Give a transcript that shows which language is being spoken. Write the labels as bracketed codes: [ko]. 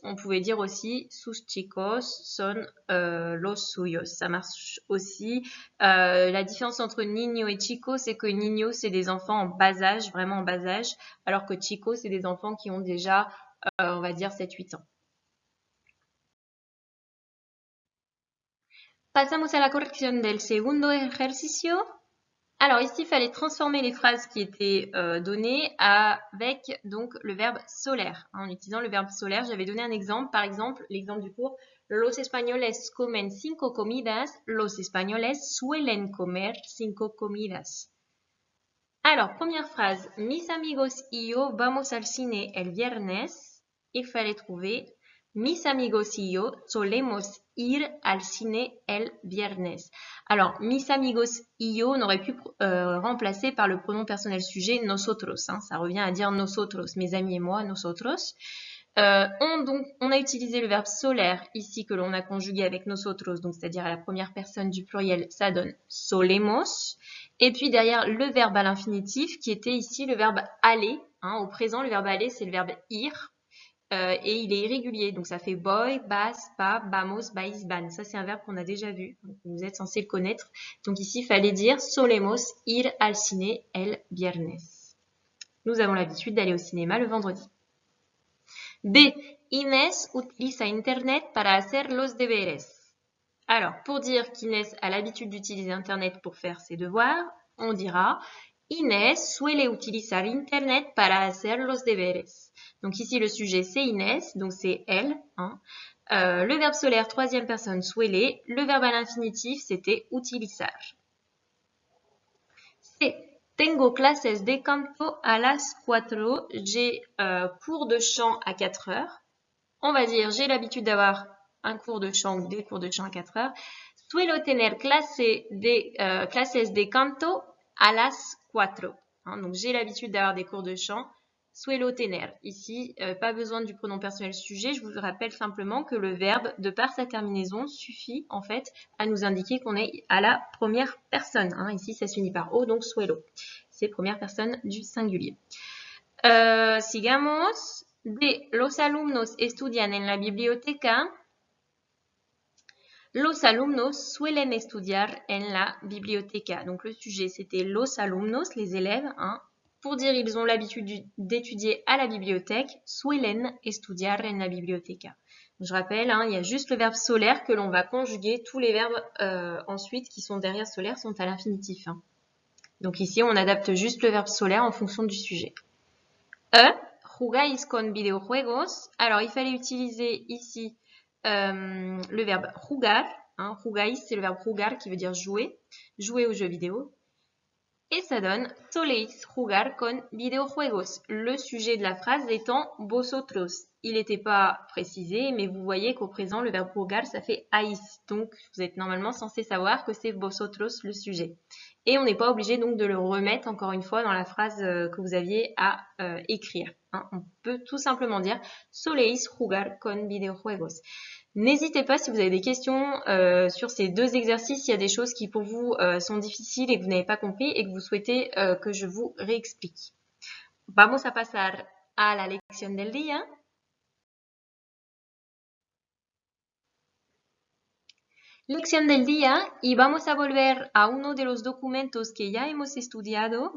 [fr] On pouvait dire aussi [es] sus chicos son los suyos. [fr] Ça marche aussi. La différence entre niño et chico, c'est que niño, c'est des enfants en bas âge, vraiment en bas âge, alors que chico, c'est des enfants qui ont déjà, on va dire, 7-8 ans. [es] Pasamos a la corrección del segundo ejercicio. [fr] Alors ici, il fallait transformer les phrases qui étaient données avec donc le verbe solaire. En utilisant le verbe solaire, j'avais donné un exemple. Par exemple, l'exemple du cours. [es] Los españoles comen 5 comidas. Los españoles suelen comer 5 comidas. [fr] Alors, première phrase. [es] Mis amigos y yo vamos al cine el viernes. [fr] Il fallait trouver [es] mis amigos y yo solemos ir al cine el viernes. [fr] Alors, [es] mis amigos y yo, [fr] on aurait pu remplacer par le pronom personnel sujet nosotros. Ça revient à dire nosotros, mes amis et moi, nosotros. On a utilisé le verbe solaire ici que l'on a conjugué avec nosotros, donc c'est-à-dire à la première personne du pluriel, ça donne solemos. Et puis derrière le verbe à l'infinitif qui était ici le verbe aller. Au présent, le verbe aller, c'est le verbe ir. Et il est irrégulier, donc ça fait [es] voy, vas, va, vamos, vais, van. [fr] Ça, c'est un verbe qu'on a déjà vu, vous êtes censé le connaître. Donc ici, il fallait dire [es] solemos ir al cine el viernes. [fr] Nous avons l'habitude d'aller au cinéma le vendredi. B. [es] Inés utiliza Internet para hacer los deberes. [fr] Alors, pour dire qu'Inès a l'habitude d'utiliser Internet pour faire ses devoirs, on dira [es] Inés suele utilizar Internet para hacer los deberes. [fr] Donc ici, le sujet, c'est Inès, donc c'est elle. Le verbe solaire, troisième personne, suele. Le verbe à l'infinitif, c'était utilizar. C. [es] Tengo clases de canto a las 4. [fr] J'ai cours de chant à 4 heures. On va dire, j'ai l'habitude d'avoir un cours de chant ou des cours de chant à 4 heures. [es] Suelo tener clases de canto a las 4. [fr] Donc, j'ai l'habitude d'avoir des cours de chant. [es] Suelo tener. [fr] Ici, pas besoin du pronom personnel sujet. Je vous rappelle simplement que le verbe, de par sa terminaison, suffit en fait à nous indiquer qu'on est à la première personne. Ici, ça s'unit par O, donc suelo. C'est première personne du singulier. [es] Sigamos. De los alumnos estudian en la biblioteca. Los alumnos suelen estudiar en la biblioteca. [fr] Donc, le sujet, c'était los alumnos, les élèves. Pour dire ils ont l'habitude d'étudier à la bibliothèque, [es] suelen estudiar en la biblioteca. [fr] Je rappelle, il y a juste le verbe solaire que l'on va conjuguer. Tous les verbes ensuite qui sont derrière solaire sont à l'infinitif. Donc ici, on adapte juste le verbe solaire en fonction du sujet. [es] Jugáis con videojuegos. [fr] Alors, il fallait utiliser ici le verbe jugar. Jugáis, c'est le verbe jugar qui veut dire jouer. Jouer aux jeux vidéo. Et ça donne [es] soléis jugar con videojuegos. [fr] Le sujet de la phrase étant vosotros. Il n'était pas précisé, mais vous voyez qu'au présent, le verbe jugar, ça fait haïs. Donc, vous êtes normalement censé savoir que c'est vosotros le sujet. Et on n'est pas obligé donc de le remettre encore une fois dans la phrase que vous aviez à écrire. On peut tout simplement dire [es] soléis jugar con videojuegos. [fr] N'hésitez pas si vous avez des questions sur ces deux exercices, s'il y a des choses qui pour vous sont difficiles et que vous n'avez pas compris et que vous souhaitez que je vous réexplique. [es] Vamos a pasar a la lección del día. Lección del día y vamos a volver a uno de los documentos que ya hemos estudiado.